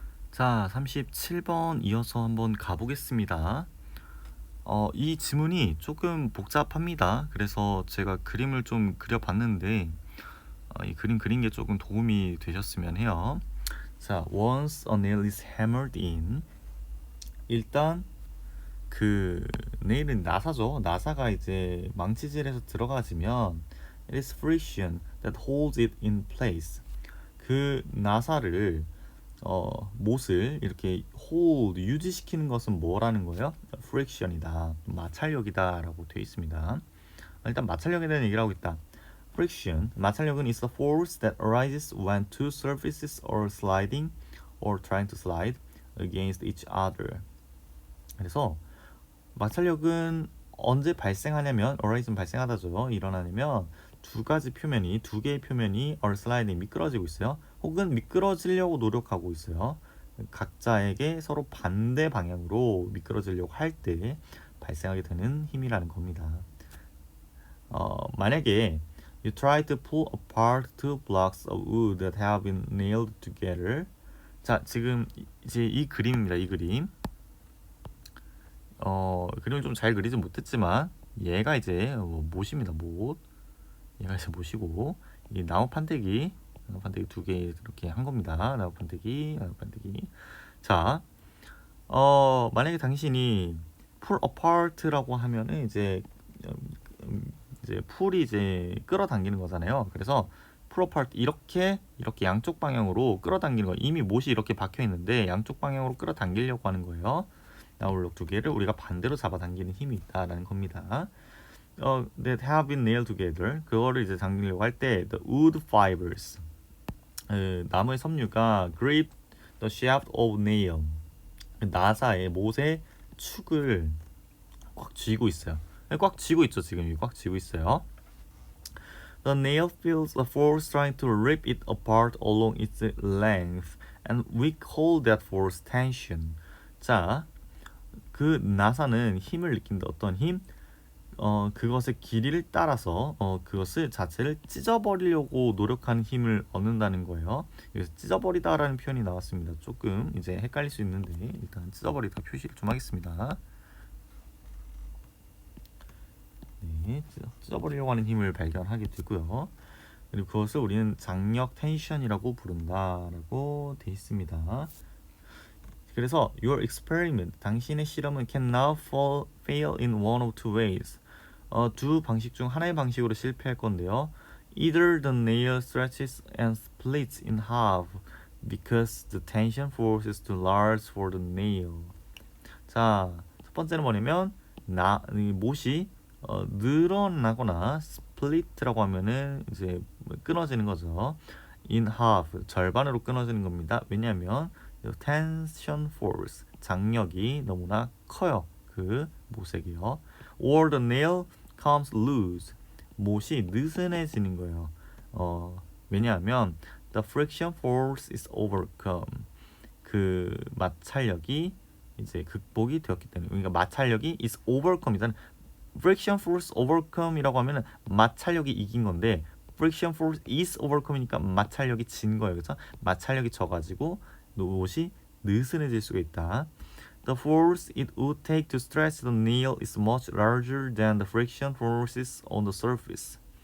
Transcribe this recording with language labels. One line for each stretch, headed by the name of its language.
Korean: 자, 37번 이어서 한번 가보겠습니다. 이 지문이 조금 복잡합니다. 그래서 제가 그림을 좀 그려봤는데 이 그림 그린 게 조금 도움이 되셨으면 해요.
English: 자, once a nail is hammered in.
Korean: 일단 그 네일은 나사죠. 나사가 이제 망치질해서 들어가지면
English: it is friction that holds it in place.
Korean: 그 나사를 못을 이렇게 hold 유지시키는 것은 뭐라는 거예요? friction이다, 마찰력이다라고 되어 있습니다. 일단 마찰력에 대한 얘기를 하고 있다.
English: friction, 마찰력은 is the force that arises when two surfaces are sliding or trying to slide against each other.
Korean: 그래서 마찰력은 언제 발생하냐면 arise는 발생하다죠. 일어나냐면 두 개의 표면이
English: are sliding
Korean: 미끄러지고 있어요. 혹은 미끄러지려고 노력하고 있어요. 각자에게 서로 반대 방향으로 미끄러지려고 할 때 발생하게 되는 힘이라는 겁니다. 만약에
English: you try to pull apart two blocks of wood that have been nailed together.
Korean: 자, 지금 이제 이 그림입니다. 이 그림. 그림을 좀 잘 그리지 못했지만 얘가 이제 못입니다. 못. 얘가 이제 못이고 이 나무 판때기 두 개 이렇게 한 겁니다. 나무 판때기. 자, 만약에 당신이 pull apart라고 하면은 이제 풀이 이제 끌어당기는 거잖아요. 그래서 pull apart 이렇게 양쪽 방향으로 끌어당기는 거. 이미 못이 이렇게 박혀 있는데 양쪽 방향으로 끌어당기려고 하는 거예요. 나홀록 두 개를 우리가 반대로 잡아당기는 힘이 있다라는 겁니다.
English: that have been nailed together.
Korean: 그거를 이제 당기려고 할 때
English: the wood fibers,
Korean: 나무의 섬유가
English: grip the shaft of nail,
Korean: 나사의 못의 축을 꽉 쥐고 있어요. 꽉 쥐고 있죠. 지금 이꽉 쥐고 있어요.
English: The nail feels the force trying to rip it apart along its length, and we call that force tension.
Korean: 자, 그 나사는 힘을 느낀다. 어떤 힘? 그것의 길이를 따라서 그것을 자체를 찢어버리려고 노력하는 힘을 얻는다는 거예요. 그래서 찢어버리다라는 표현이 나왔습니다. 조금 이제 헷갈릴 수 있는데 일단 찢어버리다 표시를 좀 하겠습니다. 네, 찢어버리려고 하는 힘을 발견하게 되고요. 그리고 그것을 우리는 장력 텐션이라고 부른다라고 돼 있습니다.
English: 그래서 your experiment,
Korean: 당신의 실험은
English: can now fail in one of two ways.
Korean: 두 방식 중 하나의 방식으로 실패할 건데요.
English: Either the nail stretches and splits in half because the tension force is too large for the nail.
Korean: 자, 첫 번째는 뭐냐면 이 못이 늘어나거나 split라고 하면은 이제 끊어지는 거죠.
English: in half,
Korean: 절반으로 끊어지는 겁니다. 왜냐하면 tension force, 장력이 너무나 커요. 그 못에게요.
English: or the nail comes loose,
Korean: 못이 느슨해지는 거예요. 왜냐하면
English: the friction force is overcome,
Korean: 그 마찰력이 이제 극복이 되었기 때문에. 그러니까 마찰력이 is overcome이다. friction force overcome이라고 하면은 마찰력이 이긴 건데
English: friction force is overcome
Korean: 이니까 마찰력이 진 거예요. 그래서 마찰력이 져가지고 못이 느슨해질 수가 있다.
English: The force it would take to stretch the nail is much larger than the friction forces on the surface.